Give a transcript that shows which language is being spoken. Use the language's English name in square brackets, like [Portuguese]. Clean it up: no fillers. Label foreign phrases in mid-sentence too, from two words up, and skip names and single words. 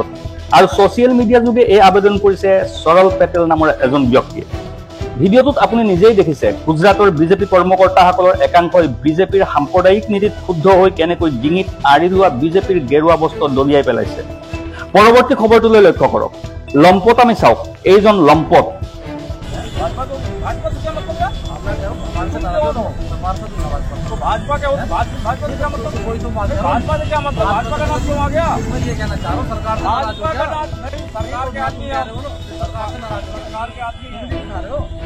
[Assamese] আৰু ছচিয়েল মিডিয়া যোগে এই আবেদন কৰিছে সৰল পেটেল নামৰ এজন ব্যক্তিয়ে। ভিডিঅ'টোত আপুনি নিজেই দেখিছে গুজৰাটৰ বিজেপি কৰ্মকৰ্তাসকলৰ একাংশই বিজেপিৰ সাম্প্ৰদায়িক নীতিত ক্ষুব্ধ হৈ কেনেকৈ ডিঙিত আৰি লোৱা বিজেপিৰ গেৰুৱা বস্ত্ৰ দলিয়াই পেলাইছে। পৰৱৰ্তী খবৰটোলৈ লক্ষ্য কৰক। লম্পট আমি চাওক, এইজন লম্পট। [Hindi] भाजपा क्या भाजपा से क्या मतलब? कोई तो भाजपा से क्या मतलब? भाजपा का नाम क्यों आ गया? मैं ये कहना चाह रहा हूँ सरकार भाजपा का नाम नहीं, सरकार के आदमी है, सरकार से नाराज, सरकार के आदमी है, दिखा रहे हो?